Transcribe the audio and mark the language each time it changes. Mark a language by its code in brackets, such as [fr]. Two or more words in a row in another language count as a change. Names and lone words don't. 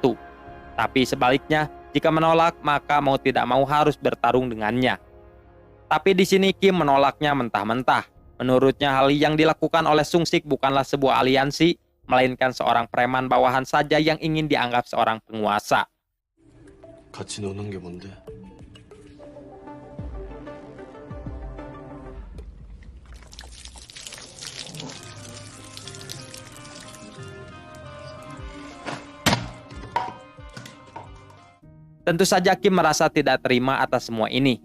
[id] Tapi sebaliknya, jika menolak, maka mau tidak mau harus bertarung dengannya. Tapi di sini Kim menolaknya mentah-mentah. Menurutnya hal yang dilakukan oleh Sung-sik bukanlah sebuah aliansi, melainkan seorang preman bawahan saja yang ingin dianggap seorang penguasa. [ko] 같이 노는 게 뭔데? [id] Tentu saja Kim merasa tidak terima atas semua ini.